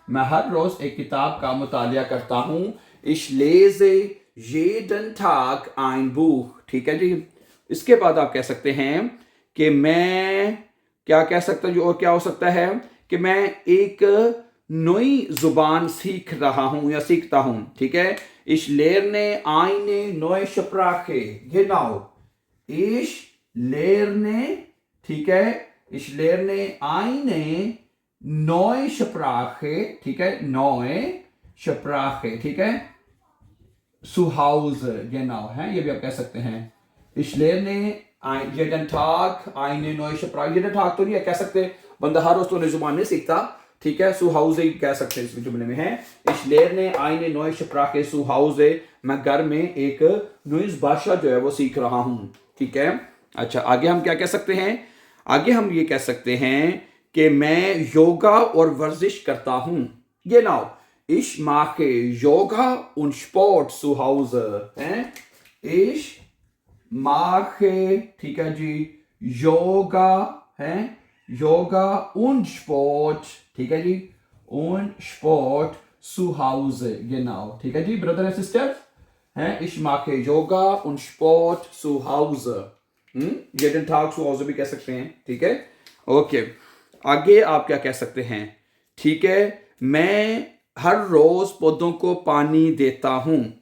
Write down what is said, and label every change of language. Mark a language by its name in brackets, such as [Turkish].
[Hindi] मैं हर रोज एक किताब का मुतालिया करता हूं. [German] Ich lese jeden Tag ein Buch. [Hindi] ठीक है जी? इसके बाद आप कह सकते हैं कि मैं क्या कह सकता हूं, और क्या हो सकता है कि मैं एक नई जुबान सीख रहा हूं या सीखता हूं. ठीक है? [German] Ich lerne eine neue Sprache. Genau. Ich lerne, [Hindi] ठीक है? [German] Ich lerne eine neue Sprache. [Hindi] ठीक है? [German] Neue Sprache. [Hindi] ठीक है? [German] Zu Hause. Genau. [Hindi] है? ये भी आप कह सकते हैं. [German] Ich lerne jeden Tag eine neue Sprache. jeden Tag [Hindi] तो नहीं है, कह सकते बंदा हर रोज तो नई जुबान नहीं सीखता. ठीक है? [German] Zu Hause [Hindi] कह सकते हैं इस जुमले में है. [German] Ich lerne eine neue Sprache zu Hause. [Hindi] मैं घर में एक नई भाषा जो है वो सीख रहा हूं. ठीक है? अच्छा, आगे हम क्या कह सकते हैं? आगे हम ये कह सकते हैं कि मैं योगा और वर्जिश करता हूं. [German] Genau. Ich mache Yoga und Sport zu Hause. Ich mache, [Hindi] ठीक है जी, योगा है, योगा und Sport, ठीक है जी, [German] und Sport zu Hause. Genau. [Hindi] ठीक है जी, ब्रदर एंड सिस्टर. हैं? [German] Ich mache Yoga und Sport zu Hause. jeden Tag zu Hause [Hindi] भी कह सकते हैं. ठीक है? ओके. आगे आप क्या कह सकते हैं? ठीक है? मैं हर रोज पौधों को पानी देता हूं.